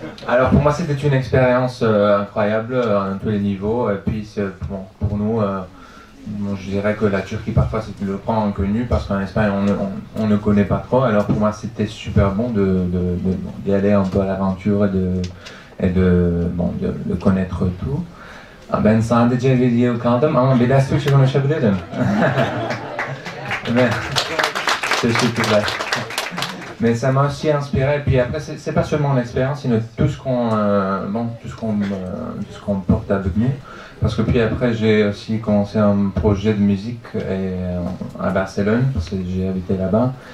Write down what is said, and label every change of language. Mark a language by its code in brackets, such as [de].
[fr] Alors pour moi c'était une expérience incroyable à tous les niveaux. Et puis bon, pour nous, bon, je dirais que la Turquie parfois c'est le point inconnu parce qu'en Espagne on ne connaît pas trop. Alors pour moi c'était super bon d'y aller un peu à l'aventure et de connaître tout. [tr] Ben sadece video kaldım ama biraz Türkçe konuşabilirim. [fr] Mais ça m'a aussi inspiré. Et puis après, c'est pas seulement l'expérience, mais tout ce qu'on porte avec nous. Parce que puis après, j'ai aussi commencé un projet de musique à Barcelone, parce que j'ai habité là-bas.